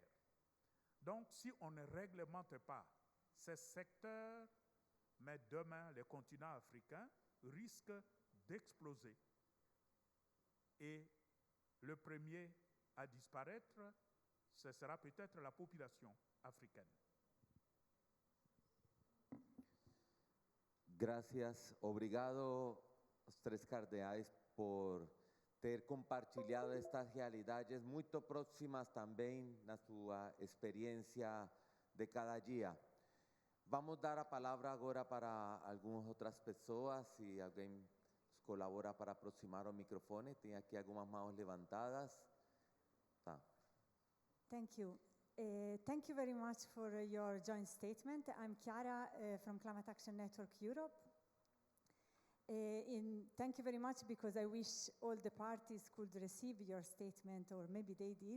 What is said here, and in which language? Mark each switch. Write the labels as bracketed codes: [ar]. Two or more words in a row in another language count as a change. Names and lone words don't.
[fr] Donc, si on ne réglemente pas ces secteurs, mais demain, les continents africains risquent d'exploser. Et le premier à disparaître, ce sera peut-être la population africaine. [pt] Gracias, obrigado aos 3 cardeais por ter compartilhado estas realidades muito próximas também na sua experiência de cada dia. Vamos dar a palavra agora para algumas outras pessoas, se alguém colabora para aproximar o microfone. Tem aqui algumas mãos levantadas. Tá. [en] Thank you. Thank you very much for your joint statement. I'm Chiara from Climate Action Network Europe. Thank you very much because I wish all the parties could receive your statement, or maybe they did.